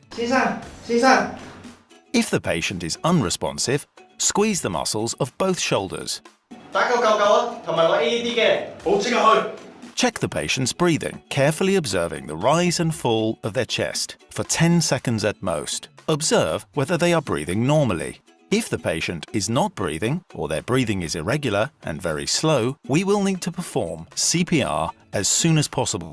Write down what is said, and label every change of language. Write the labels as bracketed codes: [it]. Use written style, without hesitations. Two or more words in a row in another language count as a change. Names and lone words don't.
[yue] 先生 [en] If the patient is unresponsive, squeeze the muscles of both shoulders. [yue] 打個救救啊，同埋攞 AED 嘅，好即刻去。 [en] Check the patient's breathing, carefully observing the rise and fall of their chest for 10 seconds at most. Observe whether they are breathing normally. If the patient is not breathing, or their breathing is irregular and very slow, we will need to perform CPR as soon as possible.